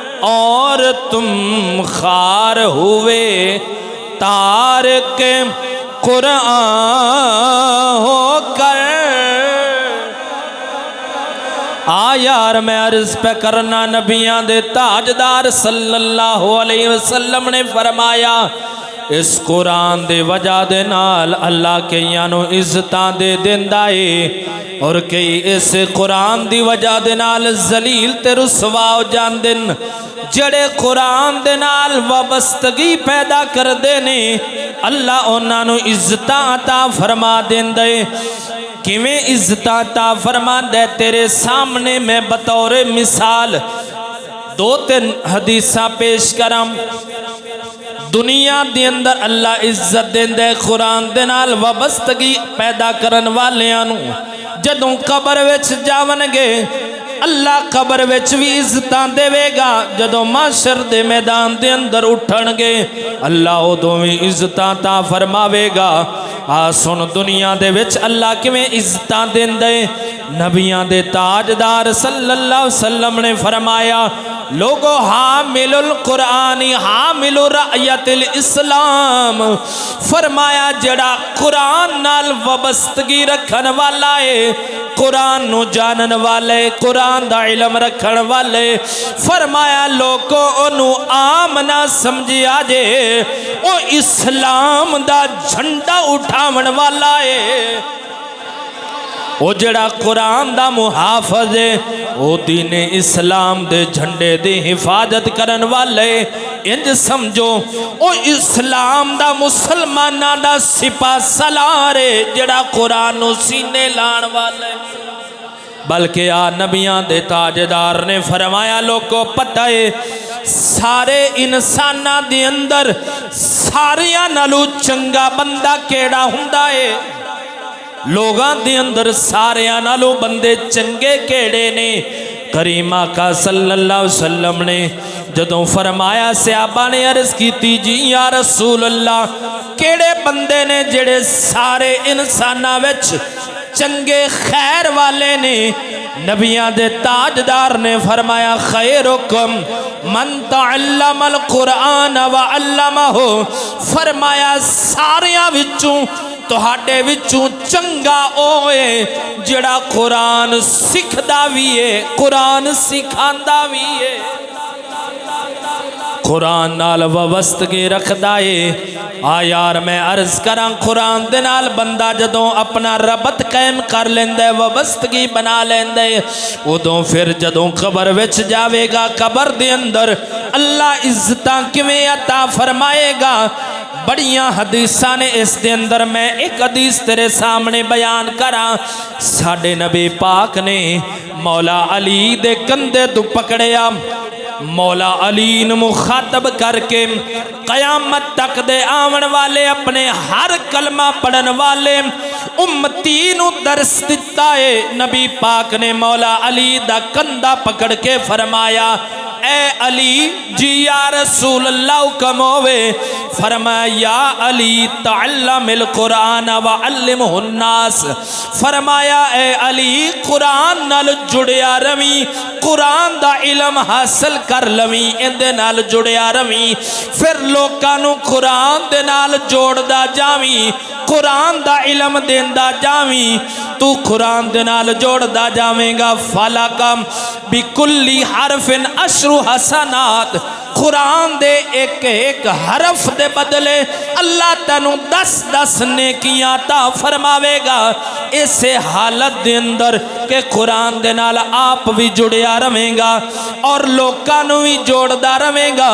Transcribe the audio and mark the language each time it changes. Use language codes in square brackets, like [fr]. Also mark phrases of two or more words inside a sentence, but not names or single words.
[ur] اور تم خار ہوئے تارک قرآن ہو کر۔ [pa] یار میں عرض پہ کرنا، نبیان دے تاجدار صلی اللہ علیہ وسلم نے فرمایا اس قرآن دے وجہ دے نال اللہ کئیانو عزتاں دے دیندا اے، اور کئی اس قرآن دی وجہ دے نال ذلیل تے رسوا ہو جاندن۔ جڑے قرآن دے نال وابستگی پیدا کر دینے اللہ انہاں نو عزتاں عطا فرما دیندے۔ کیویں عزتاں عطا فرما دے؟ تیرے سامنے میں بطور مثال دو تین حدیثاں پیش کرم۔ دنیا دے اندر اللہ عزت دیندے قرآن دے نال وابستگی پیدا کرن والیاں نو، جدوں قبر وچ جاون گے اللہ قبر وچ بھی عزتاں دے گا، جدوں معاشر دے میدان دے اندر اٹھن گے اللہ ادوں بھی عزتاں عطا فرماوے گا۔ سن دنیا دے وچ اللہ کیویں عزتاں دیندے؟ نبیاں دے تاجدار صلی اللہ علیہ وسلم نے فرمایا لوگو [ar] حامل القرآن حامل رعیت الاسلام، [pa] فرمایا جڑا قرآن نال وابستگی رکھن والا ہے، قرآن نو جانن والے، قرآن دا علم رکھن والے، فرمایا لوگو انو عام نہ سمجھیا جے، او اسلام دا جھنڈا اٹھاون والا ہے۔ او جڑا قرآن دا محافظ ہے، او دین اسلام دے جھنڈے دی حفاظت کرن والے، انج سمجھو او اسلام دا مسلمانہ دا سپاہ سالار ہے، جڑا قرآن نو سینے لان والے۔ بلکہ نبیان دے تاجدار نے فرمایا لوگوں پتہ ہے سارے انسانہ دے اندر ساریاں نالو چنگا بندہ کیڑا ہوندا ہے؟ لوگاں دے اندر ساریاں نالو بندے چنگے کیڑے نے؟ کریم آقا صلی اللہ علیہ وسلم نے جدوں فرمایا صحابہ نے عرض کی تھی جی [ar] یا رسول اللہ [pa] کیڑے بندے نے جڑے سارے انسانہ وچ چنگے خیر والے نے؟ نبیان دے تاجدار نے فرمایا [ar] خیرکم من تعلم القرآن وعلمہ، [pa] فرمایا ساریاں وچوں تہاڈے وچوں چنگا اوے جڑا قرآن سکھدا وی ہے، قرآن سکھاندا وی ہے، قرآن نال وابستگی رکھدا ہے۔ یار میں عرض کراں قرآن دے نال بندہ جدوں اپنا ربط قائم کر لیندے، وابستگی بنا لیندے، ادوں پھر جدوں قبر وچ جاوے گا قبر دے اندر اللہ عزتاں کیویں عطا فرمائے گا۔ بڑیاں حدیثاں نے اس دے اندر، میں ایک حدیث تیرے سامنے بیان کراں۔ ساڈے نبی پاک نے مولا علی دے کندھے تو پکڑیا، مولا علی نے مخاطب کر کے قیامت تک دے آون والے اپنے ہر کلمہ پڑھن والے امتی نو درس دیتا ہے۔ نبی پاک نے مولا علی دا کندھا پکڑ کے فرمایا اے علی جی [ar] یا رسول اللہ [pa] حکم ہوئے؟ فرمایا [ar] یا علی تعلم القرآن وعلمہ الناس، [pa] فرمایا اے علی قرآن نال جڑیا روی، قرآن دا علم حاصل کر لوی، اندے نال جڑیا روی، پھر لوکانو قرآن دے نال جوڑ دا جاوی، قرآن دا علم دیندا جاوی، تو قرآن دے نال جوڑ دا جاویں گا۔ [ar] فَلَكَمْ بِكُلِّ حَرْفٍ عَشْرُ حسنات، [pa] قرآن دے ایک ایک حرف دے بدلے اللہ تنو 10 نیکیاں عطا فرماوے گا۔ اسے حالت دے اندر کہ قرآن دے نال آپ بھی جڑیا رہیں گا اور لوکانو بھی جوڑدا رہیں گا۔